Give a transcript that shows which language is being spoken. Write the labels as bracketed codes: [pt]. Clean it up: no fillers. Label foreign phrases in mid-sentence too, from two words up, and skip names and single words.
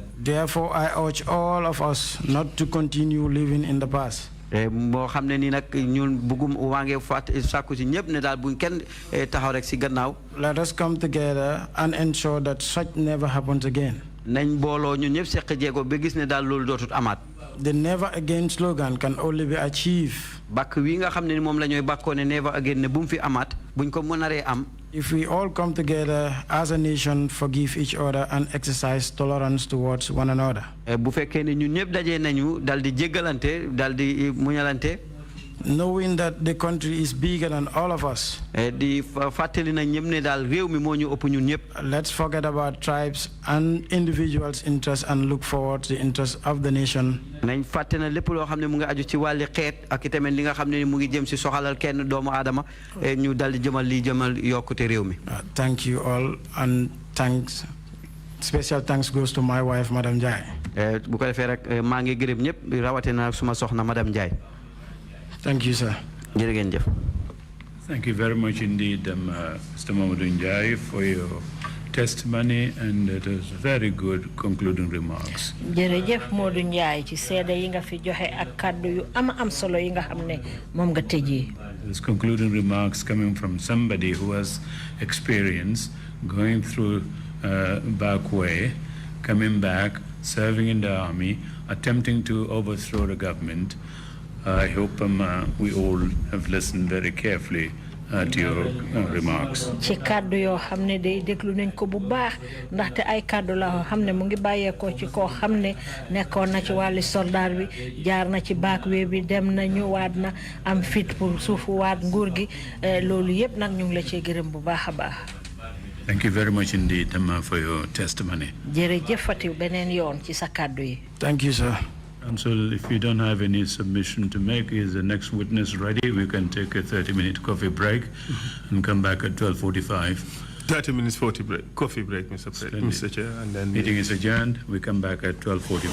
[en] Therefore, I urge all of us not to continue living in the past. [wo] moo xam ne ni nag ñun bëggum waa ngi fàtt sàkku ci ñëpp ne daal buñ kenn taxaw rek si gannaaw. [en] Let us come together and ensure that such never happens again. [wo] nañ booloo ñun ñëpp seq jéego ba gis ne daal loolu dootut amaat. [en] The never again slogan can only be achieved. [wo] bàkk wi nga xam ne ni moom la ñooy bàkkoo ne [en] never again [wo] ne bu mu fi amaat buñ ko mënaree am. [en] If we all come together as a nation, forgive each other and exercise tolerance towards one another. [wo] bu fekkee ne ñun ñëpp dajee nañu dal di jéggalante dal di muñalante. [en] Knowing that the country is bigger than all of us. [wo] di fàttali na ñëpp ne daal réew mi moo ñu ëpp ñun ñëpp. [en] Let's forget about tribes and individuals' interests and look forward to the interests of the nation. [wo] nañ fàtte na lépp loo xam ne mu ngi aju ci wàlli xeet ak itamit li nga xam ne mu ngi jëm si soxalal kenn doomu aadama ñu dal di jëmal li jëmal yokkute réew mi. [en] Thank you all and thanks. Special thanks goes to my wife, Madam Njie. [wo] bu ko defee rek maa ngi gërëm ñëpp rawatina suma soxna Madam Njie. [en] Thank you, sir. [wo] jërë ngeen jëf. [en] Thank you very much indeed, Mr. Modou Njie, for your testimony, and it was very good concluding remarks. [wo] jërëjëf Modou Njie ci seede yi nga fi joxe ak kàddu yu am solo yi nga xam ne moom nga tëjee. [en] These concluding remarks coming from somebody who has experience going through back way, coming back, serving in the army, attempting to overthrow the government. I hope we all have listened very carefully to your remarks. [wo] ci kàddu yoo xam ne day déglu nañ ko bu baax ndaxte ay kàddu la yoo xam ne mu ngi bàyyeekoo ci koo xam ne nekkoon na ci wàlli soldaar bi jaar na ci backway bi dem na ñëwaat na am fit pour suufu waat nguur gi loolu yëpp nag ñu ngi la cee gërëm bu baax a baax. [en] Thank you very much indeed, for your testimony. [wo] jërëjëf Fatiw beneen yoon ci sa kàddu yi. [en] Thank you, sir. Council, if you don't have any submission to make, is the next witness ready? We can take a 30-minute coffee break and come back at 12:45. 30 minutes, coffee break, Mr. Chair. And then meeting is adjourned. We come back at 12:45.